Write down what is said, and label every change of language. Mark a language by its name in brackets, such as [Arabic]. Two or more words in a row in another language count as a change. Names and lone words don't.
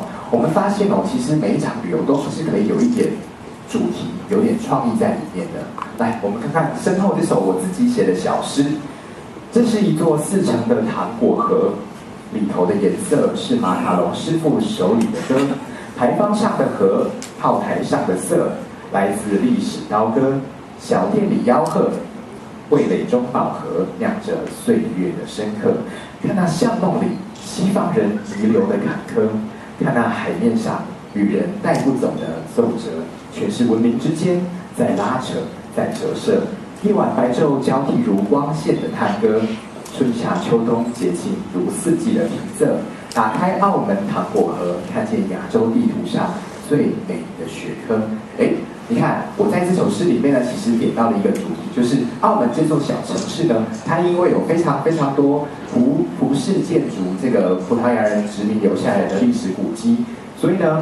[Chinese] 我們發現哦，其實每一場旅遊都是可以有一點主題，有點創意在裡面的。來，我們看看身後這首我自己寫的小詩。這是一座4層的糖果盒，裡頭的顏色是馬卡龍師傅手裡的歌。牌坊上的盒，炮台上的色，來自歷史刀割。小店裡吆喝，味蕾中寶盒，釀着歲月的深刻。看那巷弄裡西方人遺留的坎坷，看那海面上旅人帶不走的奏折，全是文明之間在拉扯，在折射。夜晚白晝交替如光線的探戈，春夏秋冬節慶如四季的平仄。打開澳門糖果盒，看見亞洲地圖上最美的雪科。你看我在這首詩裡面呢，其實點到了一個主題，就是澳門這座小城市呢，它因為有非常非常多葡式建築，這個葡萄牙人殖民留下來的歷史古蹟，所以呢